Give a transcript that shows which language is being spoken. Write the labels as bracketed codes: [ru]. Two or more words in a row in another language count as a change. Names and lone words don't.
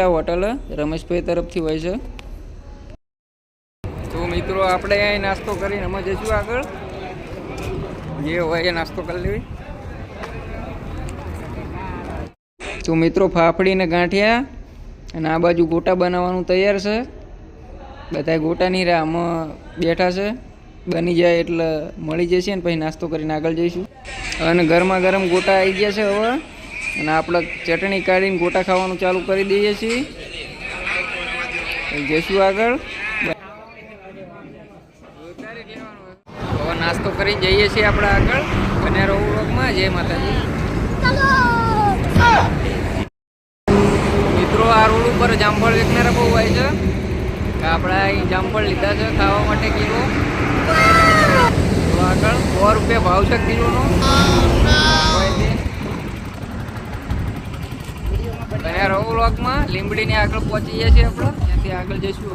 [gu] હોટલ રમેશ ભાઈ તરફ થી હોય છે। તો મિત્રો આપણે અહીં નાસ્તો કરીને અમે જઈશું આગળ, જે હોય એ નાસ્તો કરી લેવી। તો મિત્રો ફાફડી ને ગાંઠિયા અને આ બાજુ ગોટા બનાવવાનું તૈયાર છે। બધા ગોટાની રાહમાં બેઠા છે, બની જાય એટલે મળી જશે ને પછી નાસ્તો કરીને આગળ જઈશું। અને ગરમા ગરમ ગોટા આવી ગયા છે હવે, અને આપણે ચટણી કાઢીને ગોટા ખાવાનું ચાલુ કરી દઈએ છીએ। જઈશું આગળ। નાસ્તો કરી જઈએ છે આપણે આગળ। બને રહો વ્લોગમાં। જય માતાજી। મિત્રો આ રોડ પર જામફળ વેચનારા બહુ આવે છે। आपणे અહીં जामफळ લીધા છે ખાવા માટે કિલો। તો આગળ 100 રૂપિયા ભાવ છે કિલોનો। બને રહો વ્લોગમાં। લીંબડીની આગળ પહોંચી ગયા છીએ આપણે, ત્યાંથી આગળ જઈશું।